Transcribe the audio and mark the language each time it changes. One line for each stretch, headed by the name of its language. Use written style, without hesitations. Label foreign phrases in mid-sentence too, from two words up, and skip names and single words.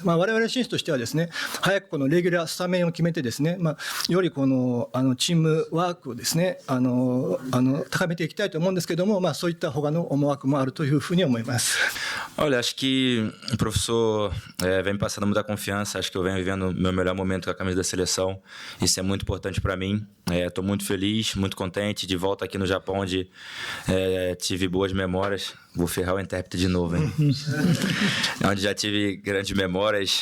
Japanese: 我々選手としてはですね、早くこのレギュラースタメンを決めてですね、よりこのチームワークをですね、高めていきたいと思うんですけども、そういった他の思惑もあるというふうに思います。
Portuguese: Olha, acho que o professor vem me passando muita confiança, acho que eu venho vivendo o meu melhor momento com a camisa da seleção, isso é muito importante para mim. Estou muito feliz, muito contente de volta aqui no Japão, onde tive boas memórias. Vou ferrar o intérprete de novo, hein? Onde já tive grandes memórias.